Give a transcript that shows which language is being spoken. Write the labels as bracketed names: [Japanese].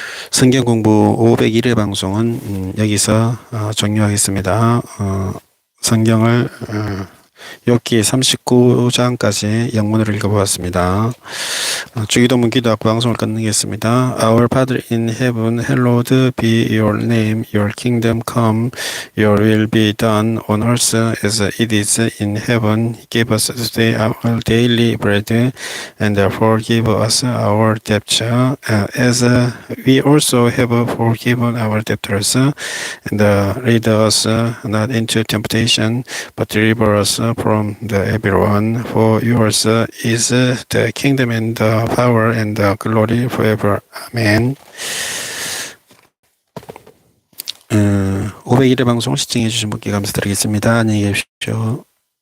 [Korean] 성경공부 501회 방송은 여기서 종료하겠습니다. 성경을 욥기 39장까지 영문으로 읽어보았습니다. 주기도문 기도하고 방송을 끝내겠습니다. [English] Our Father in heaven, hallowed be your name. Your kingdom come. Your will be done on earth as it is in heaven. Give us today our daily bread and forgive us our debts as we also have forgiven our debtors. And lead us not into temptation, but deliver us from the evil one. For yours is the kingdom and the power and the glory forever. [Korean] 아멘. 501회 방송 시청해 주신 분께 감사드리겠습니다. 안녕히 계십시오.